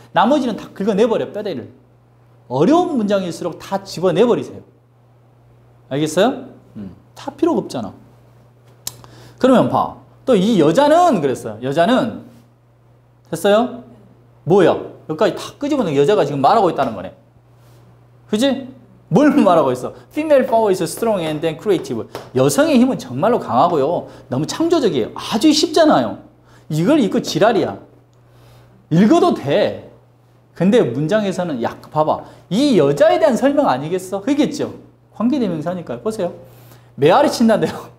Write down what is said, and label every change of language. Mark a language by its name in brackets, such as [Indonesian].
[Korean] 나머지는 다 긁어내버려, 뼈대를. 어려운 문장일수록 다 집어내버리세요. 알겠어요? 다 필요가 없잖아. 그러면 봐. 또 이 여자는 그랬어요. 여자는 됐어요? 뭐야? 여기까지 다 끄집어내고 여자가 지금 말하고 있다는 거네. 그지? 뭘 말하고 있어? [English] Female power is strong and then creative. [Korean] 여성의 힘은 정말로 강하고요. 너무 창조적이에요. 아주 쉽잖아요. 이걸 읽고 지랄이야. 읽어도 돼. 근데 문장에서는 봐봐. 이 여자에 대한 설명 아니겠어? 그겠죠? 관계대명사니까요. 보세요. 메아리 친다는데요.